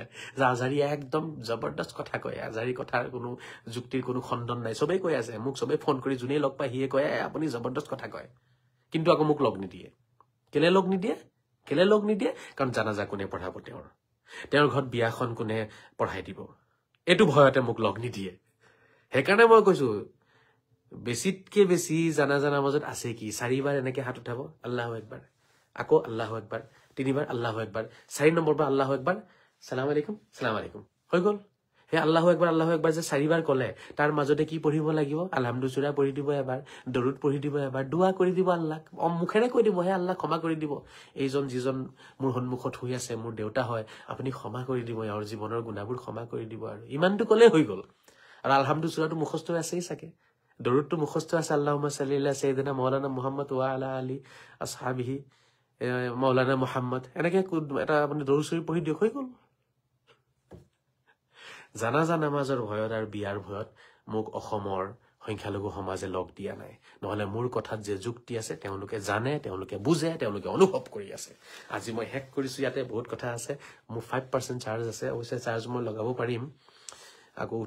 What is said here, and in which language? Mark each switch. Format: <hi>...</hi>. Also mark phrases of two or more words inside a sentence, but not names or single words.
<as>যে আজহাৰী একদম জবৰদস্ত কথা কয় আজহাৰী কথাৰ কোনো যুক্তিৰ কোনো খণ্ডন নাই সবেই কৈ আছে মোক সবেই ফোন কৰি যোনেই লগ পাই সিয়ে কয় আপুনি জবৰদস্ত কথা কয় কিন্তু আকৌ মোক লগ নিদিয়ে কেলে লগ নিদিয়ে কাৰণ জানাজা কোনে পঢ়াব তেওঁৰ ঘৰত বিয়াখন কোনে পঢ়াই দিব এইটো ভয়তে মোক লগ নিদিয়ে সেইকাৰণে মই কৈছো বেছিতকে বেছি জানাজা নামাজত আছে কি 4 বাৰ এনেকে হাত উঠাব</as> <ar>الله أكبر</ar> <as>আকৌ</as> <ar>الله أكبر</ar> <as>3 বাৰ আল্লাহু আকবার 4 নম্বৰ বাৰ</as> <ar>الله أكبر سلام عليكم</ar> <as>হৈ গ'ল সেই</as> <ar>الله أكبر</ar> <as>যে 4 বাৰ ক'লে তাৰ মাজতে কি পঢ়িব লাগিব আলহামদু সূৰা পঢ়ি দিব এবাৰ দৰুদ পঢ়ি দিব এবাৰ দুআ কৰি দিব আল্লাহক মুখেৰে কৈ দিব হে আল্লাহ ক্ষমা কৰি দিব এইজন যিজন মোৰ সন্মুখত হৈ আছে মোৰ দেউতা হয় আপুনি ক্ষমা কৰি দিব ইয়াৰ জীৱনৰ গুণাবোৰ ক্ষমা কৰি দিব আৰু ইমানটো ক'লে হৈ গ'ল আৰু আলহামদু সূৰাটো মুখস্থ আছেই চাগে দৰুদটো মুখস্থ আছে</as> <ar>اللهم صل على سيدنا مولانا محمد وعلى آل أصحابه مولانا محمد</ar> <as>এনেকে এটা আপুনি দৰুদ শৰীফ পঢ়ি দিয়ক হৈ গ'ল জানাজা নামাজৰ ভয়ত আৰু বিয়াৰ ভয়ত মোক অসমৰ সংখ্যালঘু সমাজে লগ দিয়া নাই নহলে মোৰ কথাত যে যুক্তি আছে তেওঁলোকে জানে তেওঁলোকে বুজে তেওঁলোকে অনুভৱ কৰি আছে আজি মই হেক কৰিছো ইয়াতে বহুত কথা আছে মোৰ 5% চাৰ্জ আছে অৱশ্যে চাৰ্জ মই লগাব পাৰিম আকৌ উঠি</as>